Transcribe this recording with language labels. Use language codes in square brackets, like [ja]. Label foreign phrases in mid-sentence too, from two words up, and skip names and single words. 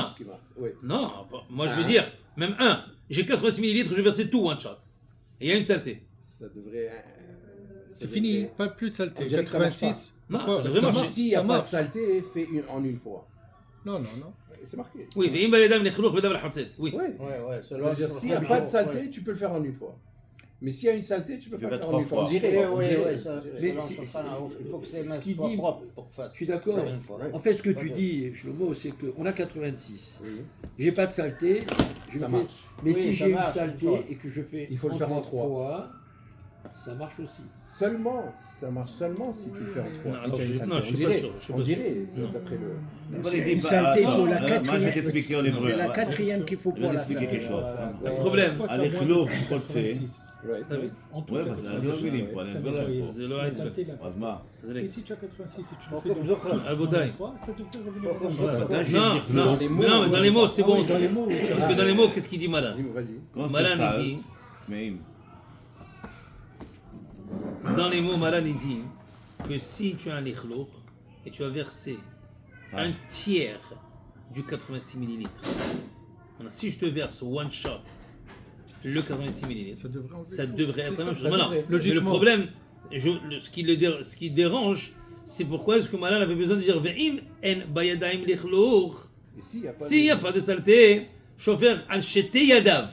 [fr] sais ce qui va. Oui. Non, moi je veux dire, même un, j'ai 86 millilitres, je vais verser tout [en] one shot. [fr] Et il y a une saleté. Ça devrait. C'est fini, pas plus de On saleté. dirait que ça marche 86. Non, Pourquoi ça Parce devrait que marcher. S'il n'y a ça pas de marche. saleté, fais en une fois. Non, non, non. Et c'est marqué. Oui, [he] ואם בידיים לכלוך בדבר חוצץ. [fr] Oui. Oui. Ouais, Ça veut dire, s'il n'y a pas de saleté, tu peux le faire en une fois. Mais s'il y a une saleté, tu peux Fais pas le pas faire en une trois fois. On fois. dirait. on Oui, dirait. oui, ça. Mais selon c'est- son c'est- talent, il faut que les ce mains qu'il soient dit- propres pour faire. Je suis d'accord. Une fois. En fait, ce que tu dis, Shlomo, c'est qu'on a 86. Oui. J'ai pas de saleté. je Ça fais- marche. Mais Oui, si ça j'ai une marche, saleté une fois. et que je fais. Il faut le faire en trois. fois, ça marche aussi. Seulement, ça marche seulement si tu le fais en trois. Non, Si alors, tu as une je- saleté. non, je On suis pas dirait. sûr, je suis On pas sûr. dirait, Non. d'après le. Une saleté, il faut la Moi, je vais quatrième. t'expliquer en hébreu. C'est la Ouais. quatrième qu'il faut Je pour vais la t'expliquer saleté. quelque chose. Le problème, Allez, Khlouf, חוצה. Ouais. David, En tout Ouais, cas, parce que je vais dire, ça voilà. devrait- [he] זה לא [fr] la [he] ההסבר. [fr] saleté, là. [he] אז מה? זה [fr] Et [he] לא- [fr] si tu as 86 et tu le Faut fais que dans vous offrez. [he] רבותיי. [fr] une fois, ça devrait revenir. Faut que au vous même. offrez. Non, non, les mots, non, mais dans les mots, c'est Ah bon. oui, dans les mots, oui, Parce que dans les mots, qu'est-ce qu'il dit Malan? Vas-y, vas-y. Quand c'est Malan, sale, il dit, mais dans les mots, Malan, il dit que si tu as un lichlour et tu as versé Ah. un tiers du 86 millilitres, maintenant, si je te verse [en] one shot [fr] le 86 millilitres, Ça devrait enlever ça tout. devrait C'est être la ça, même chose. ça Maintenant, devrait. mais le Logiquement. problème, ce qui dérange, c'est pourquoi est-ce que Malan avait besoin de dire [he] ואם אין בידיים לכלוך. [fr] Et s'il n'y a pas S'il n'y a pas de saleté, chauffeur [he] על שתי ידיו.